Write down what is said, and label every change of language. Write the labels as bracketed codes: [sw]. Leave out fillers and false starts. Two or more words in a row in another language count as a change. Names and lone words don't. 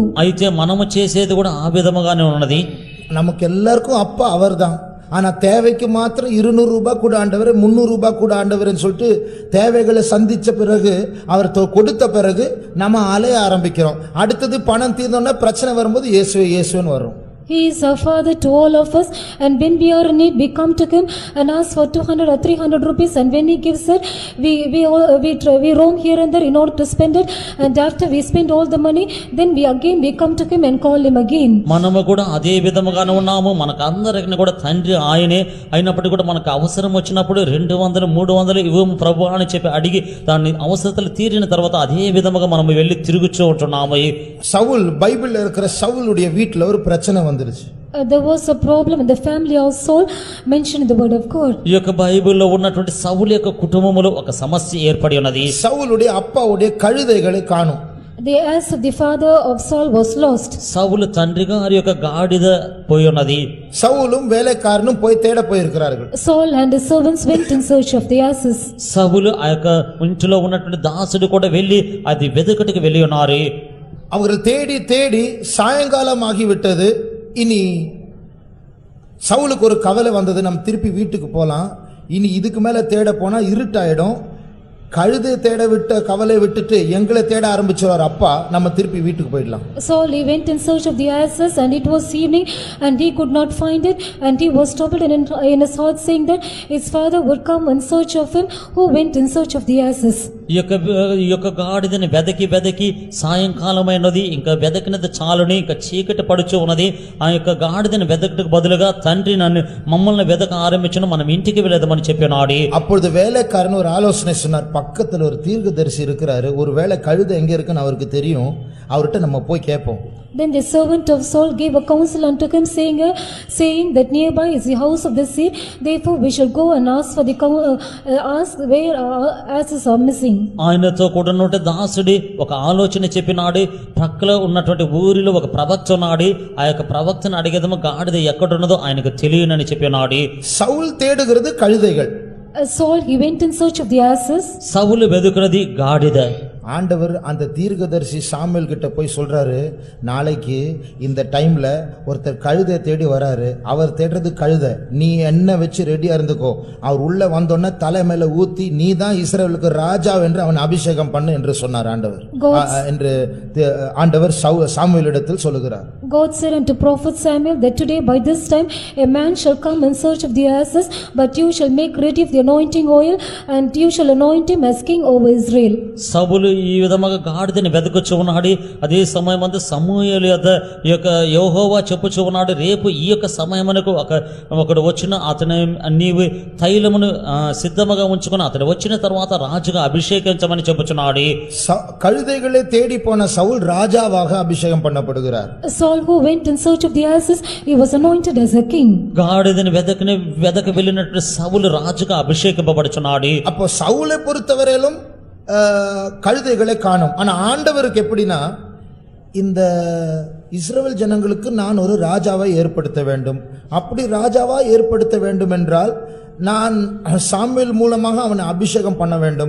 [te] అయితే మనము చేసేది కూడా ఆ విధముగానే ఉన్నది. [ta] நமக்கு எல்லாருக்கும் அப்பா அவர்தான், ஆனா தேவைக்கு மாத்திரம் 200 ரூபாய் கூட ஆண்டவர், 300 ரூபாய் கூட ஆண்டவர்னு சொல்லிட்டு தேவைகளை சந்திச்ச பிறகு அவர் கொடுத்த பிறகு நம்ம அலைய ஆரம்பிக்கிறோம். அடுத்தது பணம் தீர்ந்தோன்னா பிரச்சனை வரும்போது இயேசுவே இயேசுன்னு வரும். [en] He is our Father to all of us, and when we are in need, we come to Him and ask for 200 or 300 rupees, and when He gives it, we roam here and there in order to spend it, and after we spend all the money, then we come to Him and call Him again. [te] మనము కూడా అదే విధముగానే ఉన్నాము. మనకు అందరికీ కూడా తండ్రి ఆయనే అయినప్పటికీ కూడా మనకు అవసరం వచ్చినప్పుడు 200 300 ఇవ్వము ప్రభు అని చెప్పి అడిగి దాన్ని అవసరతలు తీరిన తర్వాత అదే విధముగా మనం వెళ్ళి తిరుగుచూ ఉంటున్నాము. [ta] சவுல், பைபிள்ல இருக்கிற சவுலுடைய வீட்டுல ஒரு பிரச்சனை வந்துருச்சு. [en] There was a problem in the family of Saul mentioned in the word of God. [te] ఈ యొక్క బైబిల్లో ఉన్నటువంటి సౌలు యొక్క కుటుంబములో ఒక సమస్య ఏర్పడి ఉన్నది. [ta] சவுலுடைய அப்பாவுடைய கழுதைகளை காணோம். [en] The ass of the father of Saul was lost. [te] సౌలు తండ్రి గారి యొక్క గాడిద పోయి ఉన్నది. [ta] சவுலும் வேலைக்காரனும் போய் தேட போயிருக்கிறார்கள். [en] Saul and his servants went in search of the asses. [te] సౌలు ఆ యొక్క ఇంటిలో ఉన్నటువంటి దాసుడు కూడా వెళ్ళి అది వెదకటికి వెళ్ళి ఉన్నారు. [ta] அவர்கள் தேடி தேடி சாயங்காலம் ஆகிவிட்டது. இனி சவுலுக்கு ஒரு கவலை வந்தது, நம்ம திருப்பி வீட்டுக்கு போலாம், இனி இதுக்கு மேல தேட போனா இருட்டாயிடும், கழுதை தேட விட்ட கவலை விட்டுட்டு எங்களை தேட ஆரம்பிச்சவர் அப்பா, நம்ம திருப்பி வீட்டுக்கு போயிடலாம். [en] Saul, he went in search of the asses, and it was evening, and he could not find it, and he was troubled in his heart, saying that his father would come in search of him who went in search of the asses. [te] ఈ యొక్క గాడిదని వెదకి సాయంకాలమైనది, ఇంకా వెదకినది చాలుని, ఇంకా చీకటి పడుచు ఉన్నది. ఆ యొక్క గాడిదని వెదకటకు బదులుగా తండ్రి మమ్మల్ని వెదక ఆరంభించను, మనం ఇంటికి వెళ్ళేదమని చెప్పినాడు. [ta] அப்பொழுது வேலைக்காரன் ஒரு ஆலோசனை சொன்னார், பக்கத்துல ஒரு தீர்க்கதரிசி இருக்கிறாரு, ஒருவேளை கழுதை எங்க இருக்குன்னு அவருக்கு தெரியும், அவர்கிட்ட நம்ம போய் கேட்போம். [en] Then the servant of Saul gave a counsel unto him, saying that nearby is the house of the seed, therefore we shall go and ask where our asses are missing. [te] ఆయనతో కూడా ఉన్నటువంటి దాసుడి ఒక ఆలోచన చెప్పినాడు. ప్రక్కలో ఉన్నటువంటి ఊరిలో ఒక ప్రవక్త ఉన్నాడు, ఆ యొక్క ప్రవక్తను అడిగేదము గాడిద ఎక్కడున్నదో ఆయనకు తెలియనని చెప్పినాడు. [ta] சவுல் தேடுகிறது கழுதைகள். [en] Saul, he went in search of the asses. [te] సౌలు వెదుకున్నది గాడిద. [ta] ஆண்டவர் அந்த தீர்க்கதரிசி சாமுவேல் கிட்ட போய் சொல்றாரு, நாளைக்கு இந்த டைம்ல ஒருத்தர் கழுதை தேடி வராரு, அவர் தேடுறது கழுதை, நீ என்ன வச்சு ரெடியா இருந்துக்கோ, அவர் உள்ள வந்தோடனே தலை மேல ஊத்தி நீ தான் இஸ்ரவேலுக்கு ராஜா என்று அவன் அபிஷேகம் பண்ணு என்று சொன்னார் ஆண்டவர். என்று ஆண்டவர் சாமுவேலிடத்தில் சொல்லுகிறார். [en] God said unto prophet Samuel that today by this time a man shall come in search of the asses, but you shall make ready of the anointing oil, and you shall anoint him as king over Israel. [te] సౌలు ఈ విధముగా గాడిదని వెదకుచు ఉన్నాడు. అదే సమయమందు సమూయేలు యొద్ద ఈ యొక్క యెహోవా చెప్పుచు ఉన్నాడు, రేపు ఈ యొక్క సమయమునకు ఒకడు వచ్చిన అతని నీవు తైలమును సిద్ధముగా ఉంచుకుని అతడు వచ్చిన తర్వాత రాజుగా అభిషేకించమని చెప్పుచున్నాడు. [ta] கழுதைகளை தேடி போன சவுல் ராஜாவாக அபிஷேகம் பண்ணப்படுகிறார். [en] Saul, who went in search of the asses, he was anointed as a king. [te] గాడిదని వెదక వెళ్ళినట్టు సౌలు రాజుగా అభిషేకింపబడుచున్నాడు. [ta] அப்போ சவுலை பொறுத்தவரையிலும் கழுதைகளை காணும். ஆனா ஆண்டவருக்கு எப்படின்னா, இந்த இஸ்ரவேல் ஜனங்களுக்கு நான் ஒரு ராஜாவை ஏற்படுத்த வேண்டும். அப்படி ராஜாவா ஏற்படுத்த வேண்டும் என்றால் நான் சாமுவேல் மூலமாக அவனை அபிஷேகம் பண்ண வேண்டும்.